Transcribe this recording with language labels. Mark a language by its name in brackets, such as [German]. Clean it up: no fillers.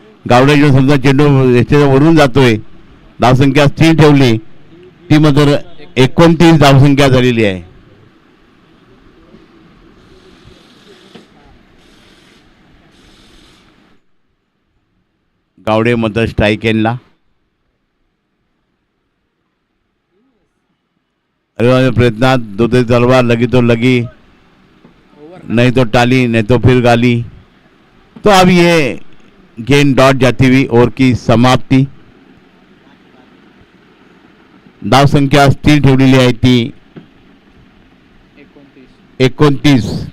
[Marathi] गावड्याच्या समजा चेंडू याच्या वरून जातोय. धावसंख्या स्थिर ठेवली ती मात्र 29 धावसंख्या झालेली आहे. गावडे मात्र स्ट्राईक एंडला. [Hindi] प्रयत्नात दो तलवार लगी तो लगी, नहीं तो टाली, नहीं तो फिर गाली. तो अब ये गेंद डॉट जाती हुई ओवर की समाप्ति. [Marathi] धाव संख्या स्थिर ठेवलेली आहे ती 29.